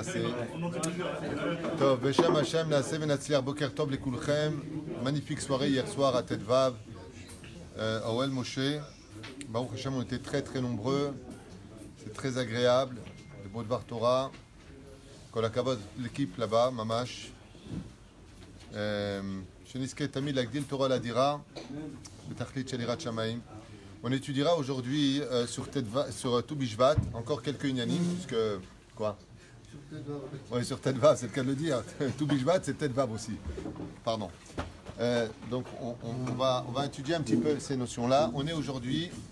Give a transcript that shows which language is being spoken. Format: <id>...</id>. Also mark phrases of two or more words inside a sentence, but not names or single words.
<he>טוב, בשם השם, נעשה ונצליח. בוקר טוב, לכולכם.</he> <fr>Magnifique soirée hier soir à Tetvav.</fr> <he>Oel Moshe. ברוך השם,</he> <fr>on était très très nombreux. C'est très agréable. Le beau</fr> <he>דבר תורה. כל הכבוד,</he> <fr>l'équipe là-bas, Mamash.</fr> <he>שנזכה תמיד להגדיל תורה ולהאדירה. בתכלית שליראת שמים.</he> <fr>On étudiera aujourd'hui sur tout Bishvat, encore quelques inyanim, puisque. Quoi? Oui, sur Tetvav, c'est le cas de le dire. Tout Bishvat, c'est Tetvav aussi. Pardon. Donc, on va étudier un petit peu ces notions-là. On est aujourd'hui.</fr>